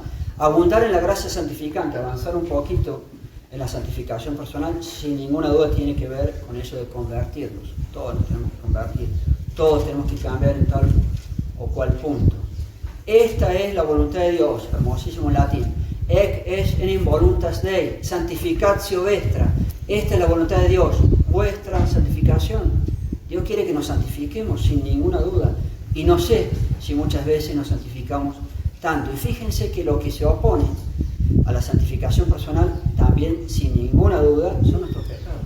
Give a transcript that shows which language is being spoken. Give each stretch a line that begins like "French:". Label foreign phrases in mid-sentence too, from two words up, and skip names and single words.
Spanish: Abundar en la gracia santificante, avanzar un poquito en la santificación personal, sin ninguna duda tiene que ver con eso de convertirnos. Todos nos tenemos que convertir, todos tenemos que cambiar en tal o cual punto. Esta es la voluntad de Dios, hermosísimo en latín.
Latin: Ec est enim voluntas Dei, santificatio vestra.
Spanish: Esta es la voluntad de Dios, vuestra santificación. Dios quiere que nos santifiquemos sin ninguna duda. Y no sé si muchas veces nos santificamos tanto. Y fíjense que lo que se opone a la santificación personal también, sin ninguna duda, son nuestros pecados.